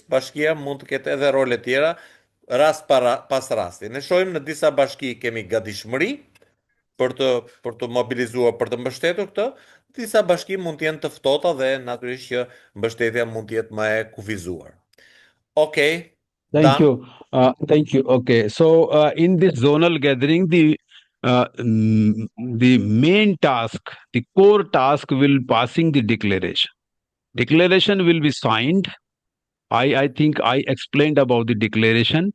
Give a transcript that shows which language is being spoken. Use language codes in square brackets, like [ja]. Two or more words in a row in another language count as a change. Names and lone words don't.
[sq] Bashkia mund të ketë edhe role tjera rast pas rasti. Ne shohim në disa bashki kemi gatishmëri për të mobilizuar, për të mbështetur këtë, disa bashki mund të jenë të ftohta dhe natyrisht që mbështetja mund të jetë më e kufizuar. Okej, [en] Thank Dan, you. Thank you. Okay. So, in this zonal gathering, the main task, the core task will passing the declaration. Declaration will be signed. I think I explained about the declaration.